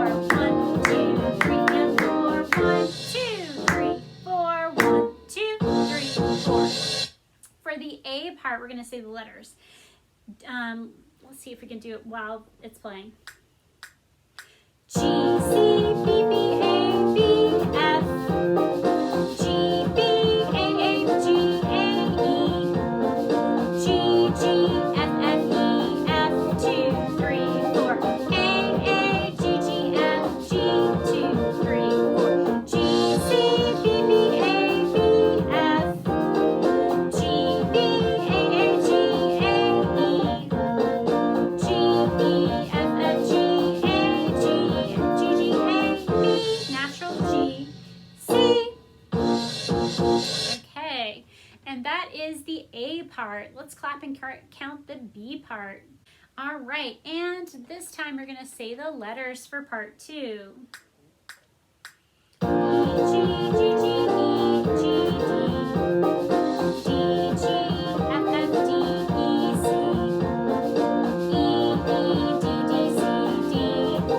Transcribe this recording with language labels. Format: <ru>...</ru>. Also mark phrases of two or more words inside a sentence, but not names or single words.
<en>1, 2, 3, and 4. 1, 2, 3, 4. 1, 2, 3, 4. For the A part, we're going to say the letters. Let's see if we can do it while it's playing. G, C, B, B, A, B, F, G, B, A, G, A, E, G, G, F, F, E, F, 2, 3, 4, A, G, G, F, G, 2, 3, 4, G, C, B, B, A, B, F, G, B, A, G, A, E, G, E, F, F, G, A, G, G, G, A, B, natural G, C. Okay, and that is the A part. Let's clap and count the B part. All right, and this time we're going to say the letters for part 2. E, G, G, G, E, G, D, D, G, F, F, D, E, C, E, E, D, D, C, D,</en>